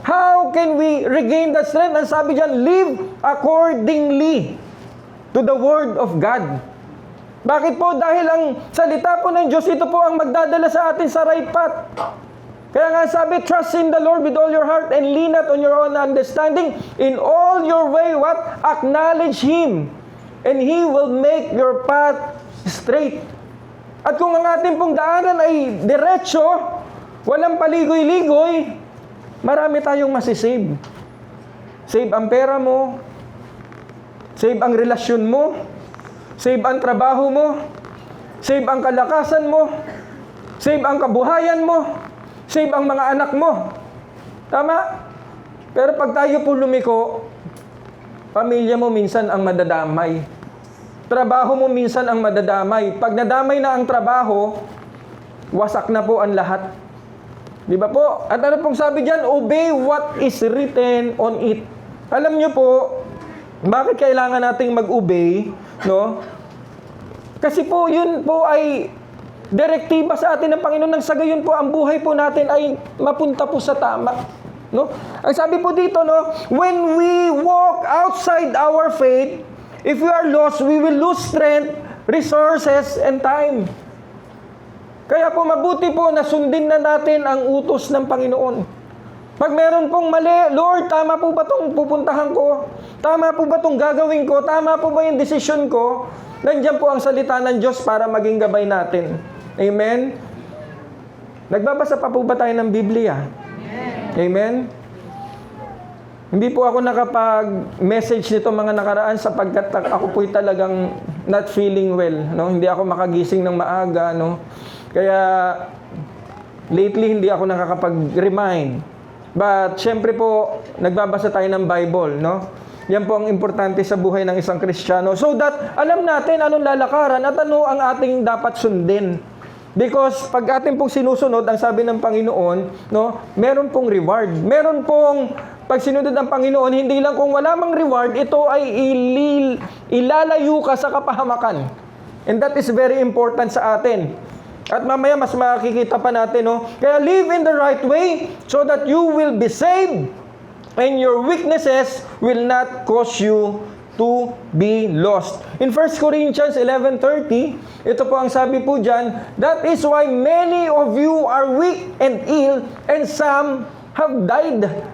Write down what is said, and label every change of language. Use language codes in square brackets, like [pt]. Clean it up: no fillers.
[en] How can we regain that strength? [tl] Ang sabi dyan, [en] live accordingly to the Word of God. [tl] Bakit po? Dahil ang salita po ng Diyos, ito po ang magdadala sa atin sa [en] right path. [tl] Kaya nga sabi, [en] trust in the Lord with all your heart and lean not on your own understanding. In all your way, what? Acknowledge Him. And He will make your path straight. [tl] At kung ang ating pong daanan ay diretso, walang paligoy-ligoy, marami tayong masisave. Save ang pera mo, save ang relasyon mo, save ang trabaho mo, Save ang kalakasan mo. Save ang kabuhayan mo. Save ang mga anak mo. Tama? Pero pag tayo po lumiko, pamilya mo minsan ang madadamay. Trabaho mo minsan ang madadamay. Pag nadamay na ang trabaho, wasak na po ang lahat. Di ba po? At ano pong sabi dyan? [en] Obey what is written on it. [tl] Alam nyo po, bakit kailangan nating mag-obey? No? Kasi po, yun po ay direktiba sa atin ng Panginoon nang sa gayon po ang buhay po natin ay mapunta po sa tama. No? Ang sabi po dito, [en] no, when we walk outside our faith, if we are lost, we will lose strength, resources, and time. [tl] Kaya po mabuti po na sundin na natin ang utos ng Panginoon. Pag meron pong mali, Lord, tama po ba itong pupuntahan ko? Tama po ba itong gagawin ko? Tama po ba yung desisyon ko? Nandiyan po ang salita ng Diyos para maging gabay natin. Amen? Nagbabasa pa po ba tayo ng Biblia? Amen? Hindi po ako nakapag-message nito mga nakaraan sapagkat ako po'y talagang [en] not feeling well. [tl] No? Hindi ako makagising ng maaga. No? Kaya lately hindi ako nakakapag-remind. But syempre po, nagbabasa tayo ng Bible. No? Yan po ang importante sa buhay ng isang Kristiyano. So that alam natin anong lalakaran at ano ang ating dapat sundin. Because pag atin pong sinusunod, ang sabi ng Panginoon, no, meron pong reward. Meron pong pag sinunod ng Panginoon, hindi lang kung wala mang reward, ito ay ilalayo ka sa kapahamakan. [en] And that is very important [tl] sa atin. At mamaya mas makikita pa natin, no? [en] Kaya live in the right way so that you will be saved and your weaknesses will not cause you to be lost. In 1 Corinthians 11:30, [tl] ito po ang sabi po dyan, [en] that is why many of you are weak and ill and some have died.